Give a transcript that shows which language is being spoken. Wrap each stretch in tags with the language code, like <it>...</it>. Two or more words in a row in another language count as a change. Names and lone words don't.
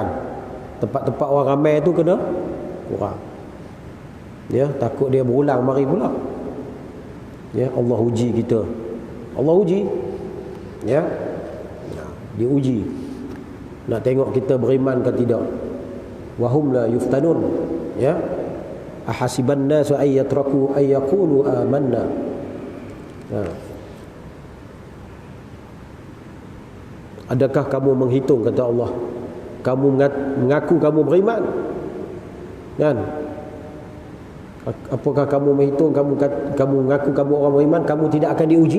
<ms>Tempat-tempat orang ramai tu kena kurang. Ya, takut dia berulang mari pula. Ya, Allah uji kita. Allah uji. Ya. Diuji. Nak tengok kita beriman ke tidak.</ms> <ar>وهم لا يفتنون. Ya. أحسب الناس أن يتركوا أن يقولوا آمنا.</ar> <ms>Adakah kamu menghitung, kata Allah, kamu mengaku kamu beriman? Kan? Apakah kamu menghitung kamu mengaku kamu orang beriman, kamu tidak akan diuji?</ms>